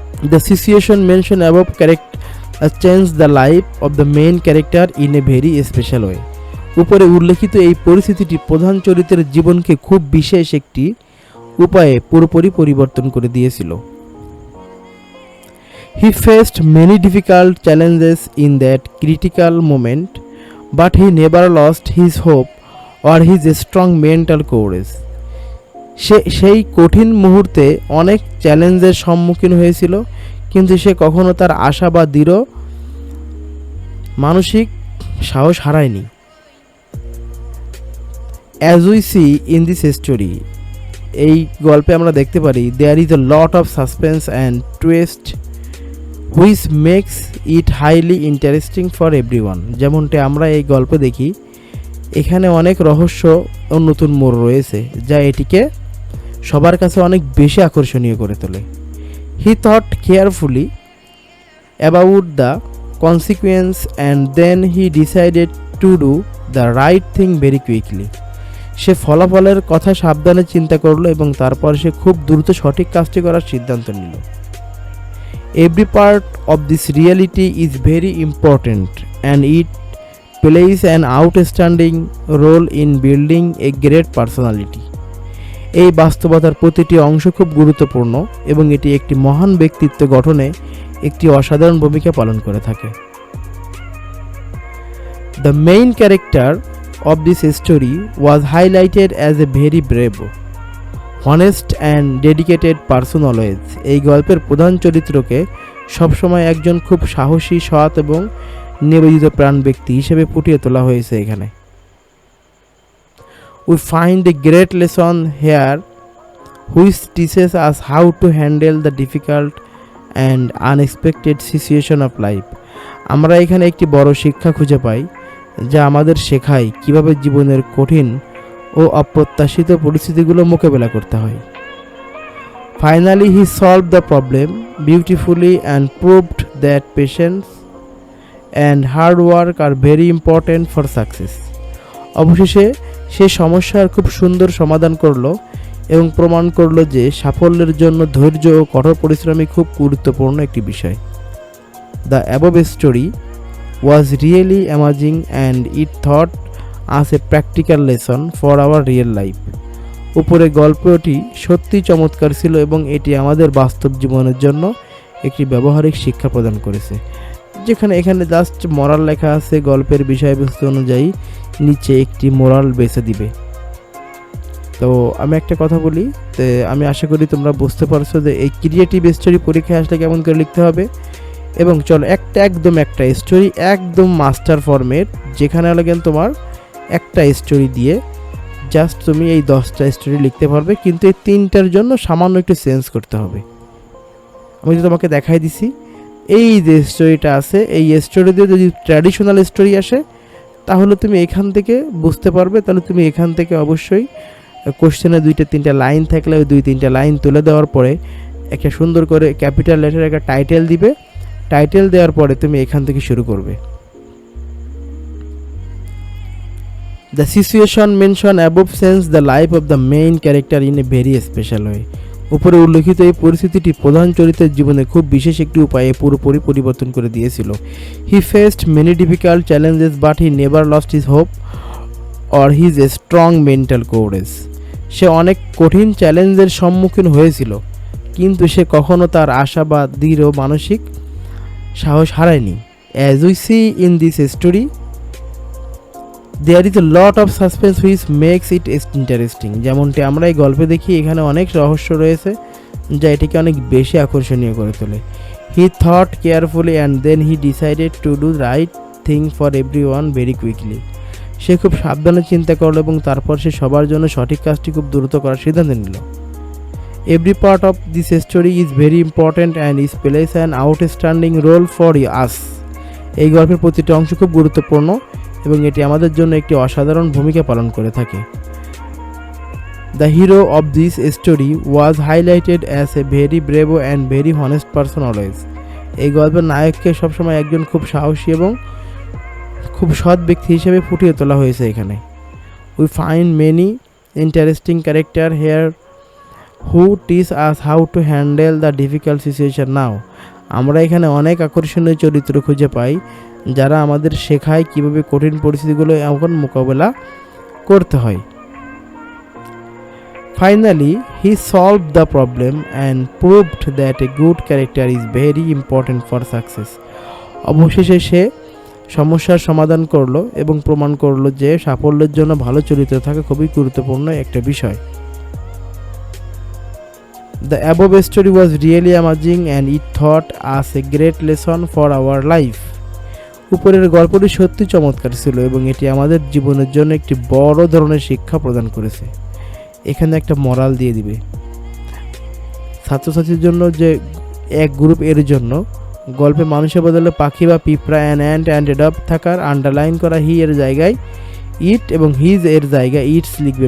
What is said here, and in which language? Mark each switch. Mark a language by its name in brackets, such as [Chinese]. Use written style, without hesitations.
[English] The situation mention above change the life of the main character in a very special way. [Bangla] উপরে উল্লেখিত এই পরিস্থিতিটি প্রধান চরিত্রের জীবনকে খুব বিশেষ একটি উপায়ে পুরোপুরি পরিবর্তন করে দিয়েছিল। [English] He faced many difficult challenges in that critical moment, but he never lost his hope or his strong mental courage. [Bangla] সেই কঠিন মুহূর্তে অনেক চ্যালেঞ্জের সম্মুখীন হয়েছিল, কিন্তু সে কখনো তার আশা বা দৃঢ় মানসিক সাহস হারায়নি। [English] As we see in this story, [Bangla] এই গল্পে আমরা দেখতে পারি [English] there is a lot of suspense and twist which makes it highly interesting for everyone. [Bangla] যেমনটা আমরা এই গল্পে দেখি, এখানে অনেক রহস্য ও নতুন মোড় রয়েছে যা এটিকে সবার কাছে অনেক বেশি আকর্ষণীয় করে তোলে। [English] He thought carefully about the consequence and then he decided to do the right thing very quickly. [Bangla] সে ফলাফলের কথা সাবধানে চিন্তা করলো এবং তারপর সে খুব দ্রুত সঠিক কাজটি করার সিদ্ধান্ত নিল। [English] Every part of this reality is very important and it plays an outstanding role in building a great personality. [Bangla] এই বাস্তবতার প্রতিটি অংশ খুব গুরুত্বপূর্ণ এবং এটি একটি মহান ব্যক্তিত্ব গঠনে একটি অসাধারণ ভূমিকা পালন করে থাকে। [English] The main character of this story was highlighted as a very brave, honest and dedicated person always. [Bangla] এই গল্পের প্রধান চরিত্রকে সবসময় একজন খুব সাহসী, সৎ এবং নিবেদিত প্রাণ ব্যক্তি হিসেবে ফুটিয়ে তোলা হয়েছে এখানে। [English] We find a great lesson here which teaches us how to handle the difficult and unexpected situation of life. [Bangla] আমরা এখানে একটি বড় শিক্ষা খুঁজে পাই যা আমাদের শেখায় কিভাবে জীবনের কঠিন ও অপ্রত্যাশিত পরিস্থিতিগুলো মোকাবেলা করতে হয়। [English] Finally, he solved the problem beautifully and proved that patience and hard work are very important for success. [Bangla] অবশেষে সে সমস্যার খুব সুন্দর সমাধান করলো এবং প্রমাণ করলো যে সাফল্যের জন্য ধৈর্য ও কঠোর পরিশ্রমই খুব গুরুত্বপূর্ণ একটি বিষয়। [English] The above story was really amazing and it taught us a practical lesson for our real life. [Bangla] উপরে গল্পটি সত্যি চমৎকার ছিল এবং এটি আমাদের বাস্তব জীবনের জন্য একটি ব্যবহারিক শিক্ষা প্রদান করেছে। যেখানে এখানে জাস্ট মোরাল লেখা আছে, গল্পের বিষয়বস্তু অনুযায়ী নিচে একটি মোরাল বেছে দিবে। তো আমি একটা কথা বলি, তো আমি আশা করি তোমরা বুঝতে পারছো যে এই ক্রিয়েটিভ স্টোরি পরীক্ষায় আসলে কেমন করে লিখতে হবে। এবং চলো একটা স্টোরি একদম মাস্টার ফরম্যাট, যেখানে লাগেন তোমার একটা স্টোরি দিয়ে জাস্ট তুমি এই 10টা স্টোরি লিখতে পারবে, কিন্তু এই 3টার জন্য সামান্য একটু চেঞ্জ করতে হবে। আমি তো তোমাকে দেখাই দিছি, এই যে স্টোরিটা আছে এই স্টোরি দিয়ে যদি ট্র্যাডিশনাল স্টোরি আসে তাহলে তুমি এখান থেকে বুঝতে পারবে। তাহলে তুমি এখান থেকে অবশ্যই কোশ্চেনে 2-3টা লাইন থাকলে ওই 2-3টা লাইন তুলে দেওয়ার পরে একটা সুন্দর করে ক্যাপিটাল লেটারে একটা টাইটেল দিবে। টাইটেল দেওয়ার পরে তুমি এখান থেকে শুরু করবে। [English] The situation mentioned above changed the life of the main character in a very special way. [Bangla] উপরে উল্লেখিত এই পরিস্থিতিটি প্রধান চরিত্রের জীবনে খুব বিশেষ একটি উপায়ে পুরোপুরি পরিবর্তন করে দিয়েছিল। [English] He faced many difficult challenges but he never lost his hope or his strong mental courage. [Bangla] সে অনেক কঠিন চ্যালেঞ্জের সম্মুখীন হয়েছিল, কিন্তু সে কখনো তার আশা বা দৃঢ় মানসিক সাহস হারায়নি। [English] As we see in this story, there is a lot of suspense which makes it interesting. [Bangla] যেমনটি আমরা এই গল্পে দেখি, এখানে অনেক রহস্য রয়েছে যা এটিকে অনেক বেশি আকর্ষণীয় করে তোলে। [English] He thought carefully and then he decided to do the right thing for everyone very quickly. [Bangla] সে খুব সাবধানে চিন্তা করলো এবং তারপর সে সবার জন্য সঠিক কাজটি খুব দ্রুত করার সিদ্ধান্ত নিল। [English] Every part of this story is very important and it plays an outstanding role for us. [Bangla] এই গল্পের প্রতিটি অংশ খুব গুরুত্বপূর্ণ এবং এটি আমাদের জন্য একটি অসাধারণ ভূমিকা পালন করে থাকে। [English] The hero of this story was highlighted as a very brave and very honest person always. [Bangla] এই গল্পের নায়ককে সবসময় একজন খুব সাহসী এবং খুব সৎ ব্যক্তি হিসেবে ফুটিয়ে তোলা হয়েছে এখানে। [English] We find many interesting character here who teach us how to handle the difficult situation now. [Bangla] আমরা এখানে অনেক আকর্ষণীয় চরিত্র খুঁজে পাই যারা আমাদের শেখায় কিভাবে কঠিন পরিস্থিতিগুলো এখন মোকাবেলা করতে হয়। [English] Finally, he solved the problem and proved that a good character is very important for success. [Bangla] অবশেষে সে সমস্যার সমাধান করলো এবং প্রমাণ করলো যে সাফল্যের জন্য ভালো চরিত্র থাকা খুবই গুরুত্বপূর্ণ একটা বিষয়। [English] The above story was really amazing and it taught us a great lesson for our life. [Bangla] উপরের গল্পটি সত্যি চমৎকার ছিল এবং এটি আমাদের জীবনের জন্য একটি বড় ধরনের শিক্ষা প্রদান করেছে। এখানে একটা মরাল দিয়ে দিবে ছাত্রছাত্রীর জন্য যে এক গ্রুপ এর জন্য গল্পে মানুষের বদলে পাখি বা পিঁপড়া অ্যান্ড অ্যাডাপ থাকার আন্ডারলাইন করা হি এর জায়গায় ইট এবং হিজ এর জায়গায় ইটস লিখবে।